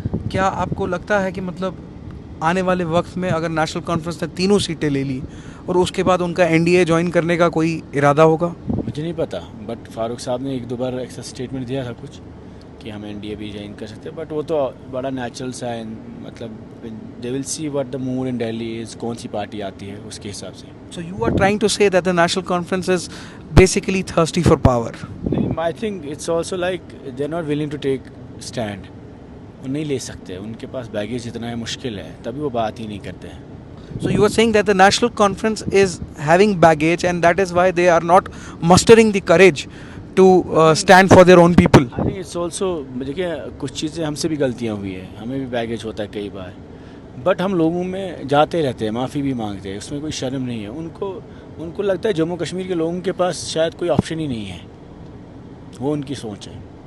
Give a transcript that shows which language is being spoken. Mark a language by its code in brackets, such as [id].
[ur] کیا آپ کو لگتا ہے کہ مطلب آنے والے وقت میں اگر نیشنل کانفرنس نے 3 سیٹیں لے لی اور اس کے بعد ان کا NDA جوائن کرنے کا کوئی ارادہ ہوگا؟ مجھے نہیں پتہ, بٹ فاروق صاحب نے 1-2 بار ایسا اسٹیٹمنٹ دیا تھا کچھ کہ ہم NDA بھی جوائن کر سکتے ہیں. بٹ وہ تو بڑا نیچرل سا ہے, مطلب [en] they will see what the mood in Delhi is, [ur] کون سی پارٹی آتی ہے اس کے حساب سے. [en] So you are trying to say that the National Conference is basically thirsty for power? I think it's also like they're not willing to take stand. [ur] وہ نہیں لے سکتے, ان کے پاس بیگیج اتنا ہے, مشکل ہے, تبھی وہ بات ہی نہیں کرتے ہیں. [en] So you are saying that the National Conference is having baggage and that is why they are not mustering the courage to stand for their own people? I think it's also [ur] دیکھیں کچھ چیزیں ہم سے بھی غلطیاں ہوئی ہیں, ہمیں بھی بیگیج ہوتا ہے کئی بار, بٹ ہم لوگوں میں جاتے رہتے ہیں, معافی بھی مانگتے ہیں, اس میں کوئی شرم نہیں ہے. ان کو لگتا ہے جموں کشمیر کے لوگوں کے پاس شاید کوئی آپشن ہی نہیں ہے, وہ ان کی سوچ ہے.